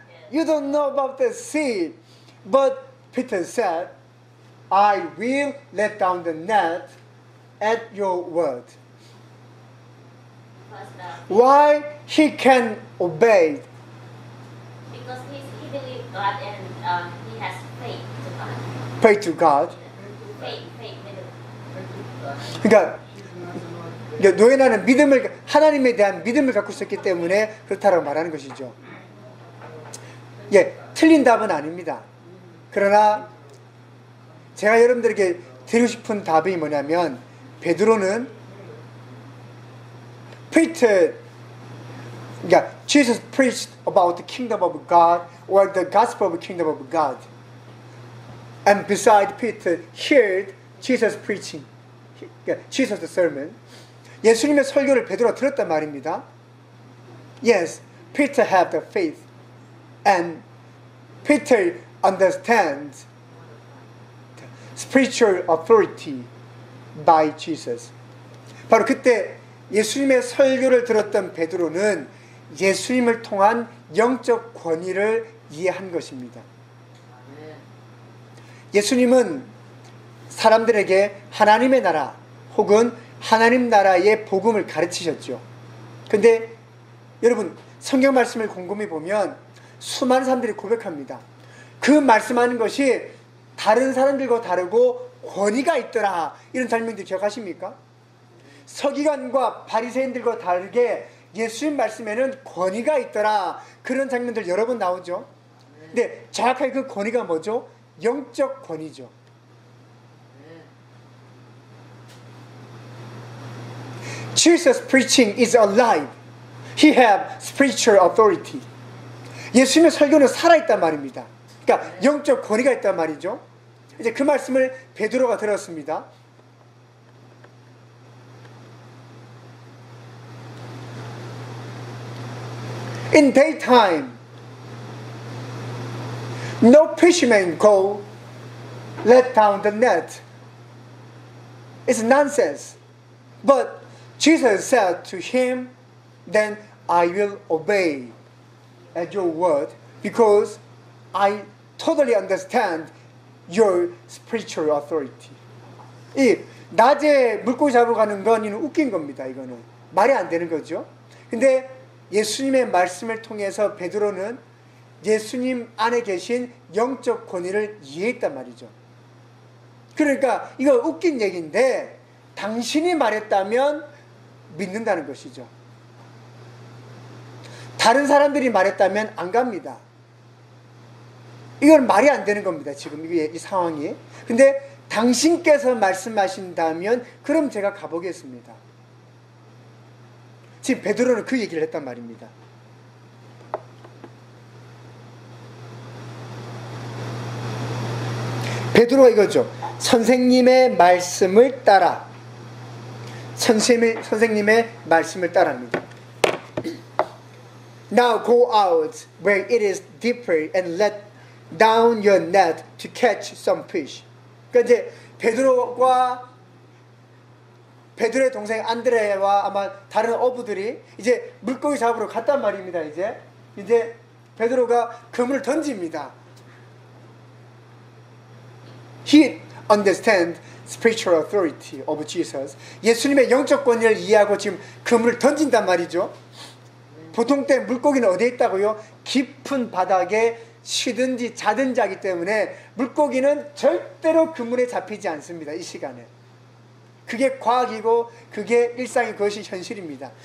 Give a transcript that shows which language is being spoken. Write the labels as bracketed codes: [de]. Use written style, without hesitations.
[en] You don't know about the sea. But Peter said, I will let down the net at your word. Why he can obey? Because he believes God and he has faith to God. Pray to God. Faith. [ko] 그러니까 노예나는 하나님에 대한 믿음을 갖고 있었기 때문에 그렇다라고 말하는 것이죠. 예, 틀린 답은 아닙니다. 그러나 제가 여러분들에게 드리고 싶은 답이 뭐냐면 베드로는 그러니까 [en] Jesus preached about the kingdom of God or the gospel of the kingdom of God. And beside Peter heard Jesus preaching. Jesus' sermon. [ko] 예수님의 설교를 베드로가 들었단 말입니다. [en] Yes, Peter had the faith. And Peter understands the spiritual authority by Jesus. [ko] 바로 그때 예수님의 설교를 들었던 베드로는 예수님을 통한 영적 권위를 이해한 것입니다. 예수님은 사람들에게 하나님의 나라 혹은 하나님 나라의 복음을 가르치셨죠. 근데 여러분 성경 말씀을 곰곰이 보면 수많은 사람들이 고백합니다. 그 말씀하는 것이 다른 사람들과 다르고 권위가 있더라. 이런 장면들 기억하십니까? 서기관과 바리새인들과 다르게 예수님 말씀에는 권위가 있더라. 그런 장면들 여러 번 나오죠. 근데 정확하게 그 권위가 뭐죠? 영적 권위죠. [en] Jesus preaching is alive. He have spiritual authority. [ko] 예수님의 설교는 살아있단 말입니다. 그러니까 영적 권위가 있단 말이죠. 이제 그 말씀을 베드로가 들었습니다. [en] In daytime, no fishermen go let down the net. It's nonsense. But Jesus said to him, then I will obey at your word because I totally understand your spiritual authority. [ko] 이 낮에 물고기 잡으러 가는 건 이는 웃긴 겁니다. 이거는 말이 안 되는 거죠. 근데 예수님의 말씀을 통해서 베드로는 예수님 안에 계신 영적 권위를 이해했단 말이죠. 그러니까 이거 웃긴 얘기인데 당신이 말했다면 믿는다는 것이죠. 다른 사람들이 말했다면 안 갑니다. 이건 말이 안 되는 겁니다. 지금 이 상황이. 근데 당신께서 말씀하신다면 그럼 제가 가보겠습니다. 지금 베드로는 그 얘기를 했단 말입니다. 베드로가 이거죠. 선생님의 말씀을 따라. 선생님의 말씀을 따라합니다. [en] Now go out where it is deeper and let down your net to catch some fish. [ko] 그러니까 이제 베드로의 동생 안드레와 아마 다른 어부들이 이제 물고기 잡으러 갔단 말입니다. 이제 베드로가 그물을 던집니다. [en] he understand spiritual authority of Jesus. [ko] 예수님의 영적 권위를 이해하고 지금 그물을 던진단 말이죠. 보통 때 물고기는 어디에 있다고요? 깊은 바닥에 쉬든지 자든지 하기 때문에 물고기는 절대로 그물에 잡히지 않습니다. 이 시간에. 그게 과학이고 그게 일상이 그것이 현실입니다.